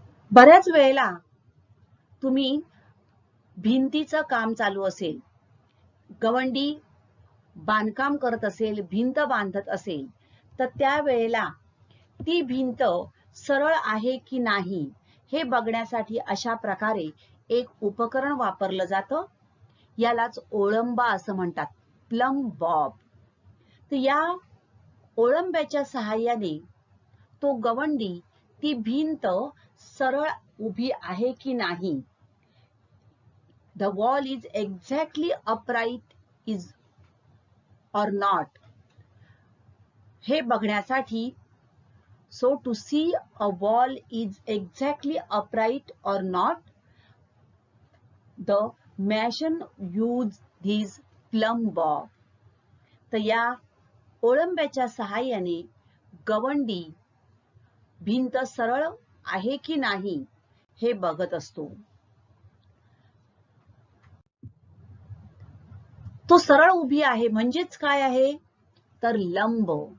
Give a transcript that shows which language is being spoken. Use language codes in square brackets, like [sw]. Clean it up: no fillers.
[mr] बऱ्याच वेळेला तुम्ही भिंतीचं काम चालू असेल, गवंडी बांधकाम करत असेल, भिंत बांधत असेल, तर त्यावेळेला ती भिंत सरळ आहे की नाही हे बघण्यासाठी अशा प्रकारे एक उपकरण वापरलं जातं. यालाच ओळंबा असं म्हणतात, प्लम बॉब. तर या ओळंब्याच्या सहाय्याने तो गवंडी ती भिंत सरळ उभी आहे की नाही, [en] the wall is exactly upright is or not, [mr] हे बघण्यासाठी, [en] so to see a wall is exactly upright or not, the mason used this plumb bob. [mr] तर या ओळंब्याच्या सहाय्याने गवंडी भिंत सरळ आहे की नाही हे बघत असतो. तो सरळ उभी आहे म्हणजेच काय आहे तर लंब.